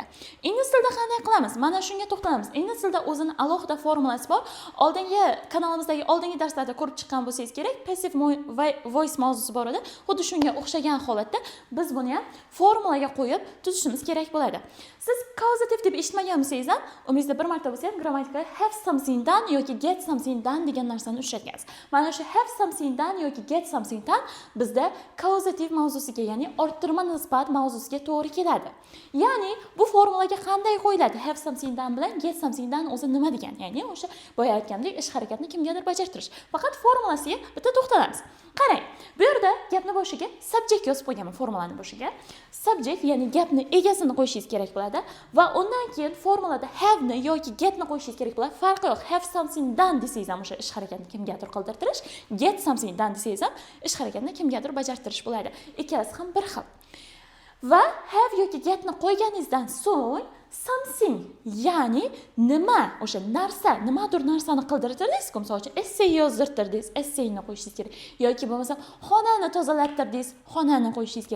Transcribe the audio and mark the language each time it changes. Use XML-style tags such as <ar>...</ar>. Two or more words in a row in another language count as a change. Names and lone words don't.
<uz>Ingliz tilida qanday qilamiz? Mana shunga to'xtalamiz. Ingliz tilida o'zini alohida formulasi bor. Oldingi kanalimizdagi oldingi darslarda ko'rib chiqqan bo'lsangiz kerak,</uz> <en>passive voice</en> <uz>mavzusi bor edi. Xuddi shunga o'xshagan holatda biz buni ham formulaga qo'yib tuzishimiz kerak bo'ladi. Siz causative deb eshitmagan bo'lsangiz ham, umringizda bir marta bo'lsa ham grammatikada</uz> <en>have something done</en> <uz>yoki</uz> <en>get something done</en> <uz>degan narsani uchratgansiz. Mana shu</uz> <en>have something done</en> <uz>yoki</uz> <en>get something done</en> <uz>bizda causative mavzusiga, ya'ni orttirma nisbat mavzusiga to'g'ri keladi. Ya'ni bu formulaga qanday qo'yiladi?</uz> <en>Have something done</en> <uz>bilan</uz> <en>get something done</en> <uz>o'zi nima degan? Ya'ni o'sha boya aytgandek ish harakatni kimgadir bajartirish. Faqat formulasiga bitta to'xtalamiz. Qarang, bu yerda gapni boshiga subject yozib qo'yganman, formulani boshiga. Subject, ya'ni gapni egasini qo'yishingiz kerak bo'ladi va undan keyin formulada have ni yoki get ni qo'yishingiz kerak bo'ladi. Farqi yo'q.</uz> <en>Have something done</en> <uz>desangiz ham o'sha ish harakatni kimgadir qildirtirish,</uz> <en>get something done</en> <uz>desangiz ham ish harakatni kimgadir bajartirish bo'ladi. Ikkalasi ham bir xil. Va have yoki get ni qo'yganingizdan so'ng something, ya'ni nima, o'sha narsa, nimadir narsani qildirtirdingiz, misol uchun essay yozdirtirdingiz, essayni qo'yishingiz kerak. Yoki bo'lmasa xonani tozalattirdingiz, xonani qo'yishingiz kerak.</uz>